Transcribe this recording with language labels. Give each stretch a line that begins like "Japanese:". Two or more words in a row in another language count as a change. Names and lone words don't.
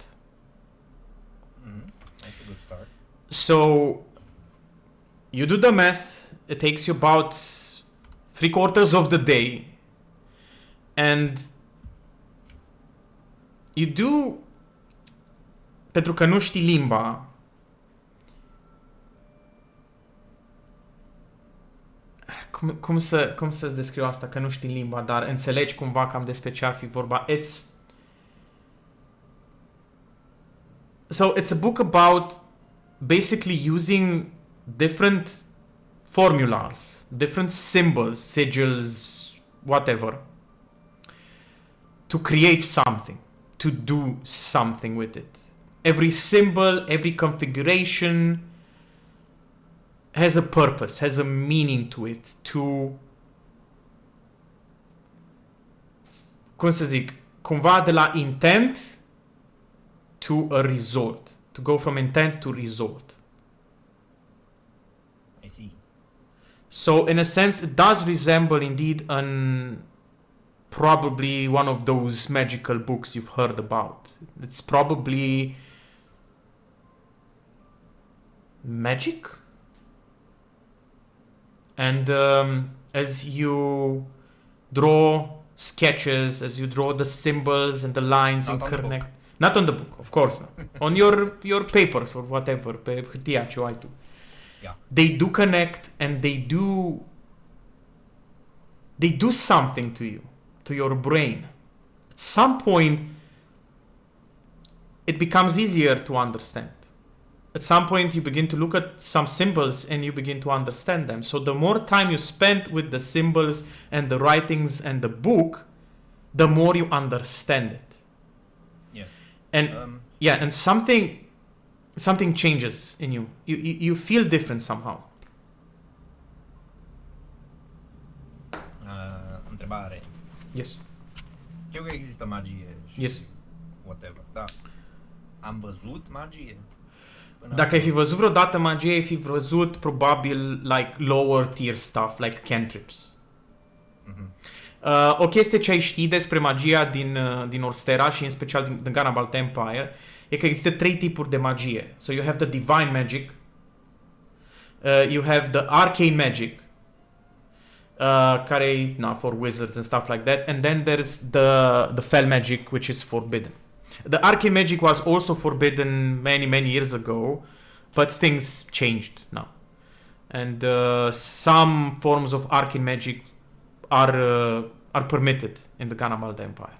English: That's a good start. So you do the math, it takes you about 3/4 of the day, and you do,
Romanian: pentru că nu știi limba, cum să-ți descriu asta, că nu știi limba, dar înțelegi cumva cam despre ce ar fi vorba.
English: It's a book about basically using different formulas, different symbols, sigils, whatever, to create something, to do something with it. Every symbol, every configuration has a purpose, has a meaning to it, to,
Romanian: cum să zic, cumva de la
English: intent to a result, to go from intent to result. I see. So in a sense it does resemble indeed probably one of those magical books you've heard about. It's probably magic. And as you draw sketches, as you draw the symbols and the lines and connect, not on the book, of course not. On your papers or whatever,
Romanian: pe hârtia ce o ai tu.
English: Yeah. They do connect and they do something to you, to your brain. At some point, it becomes easier to understand. At some point, you begin to look at some symbols and you begin to understand them. So the more time you spend with the symbols and the writings and the book, the more you understand it. Yes. And and something changes in you. You feel different somehow.
Romanian: Întrebare.
English: Yes.
Romanian: Știu că există magie și
English: Yes.
Romanian: whatever, da. Am văzut magie? Dacă ai fi văzut vreodată magie, ai fi văzut probabil
English: like lower tier stuff, like cantrips.
Romanian: O chestie ce ai ști despre magia din Orstera și în special din Gunnabald Empire e că există 3 tipuri de magie.
English: So you have the divine magic, you have the arcane magic,
Romanian: care e
English: for wizards and stuff like that, and then there's the fell magic, which is forbidden. The arcane magic was also forbidden many years ago, but things changed now, and some forms of arcane magic are permitted in the Gunnabald Empire.